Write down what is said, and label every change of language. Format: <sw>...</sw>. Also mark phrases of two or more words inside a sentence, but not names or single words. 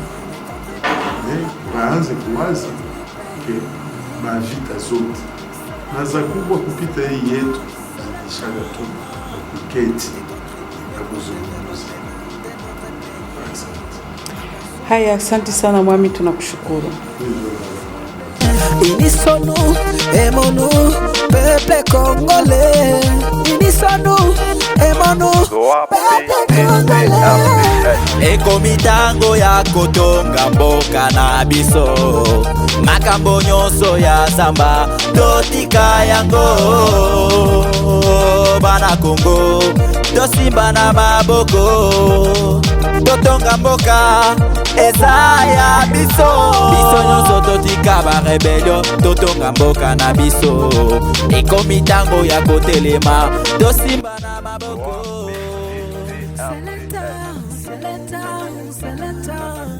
<sw>Waanze kuwaza ke mavita zote na za kubwa kupita hii yetu zikishaga tu kuketi na kuzungumza. Haya, asante sana mwami, tunakushukuru.</sw> <ln>Unisonu, emonu,</ln> <fr>peuple congolais.</fr> <ln>Unisonu, emonu,</ln> <fr>peuple congolais.</fr> <ln>Ekomitango ya kotonga mboka na biso, makambo nyonso ya samba totika yango. Bana Kongo tosimba na maboko, totonga mboka eza ya biso. Biso nyonso totika ba rebellion, totonga mboka na biso. Ekomitango ya kotelema tosimba na maboko.</ln> <fr>C'est le temps, c'est le temps, c'est le temps.</fr>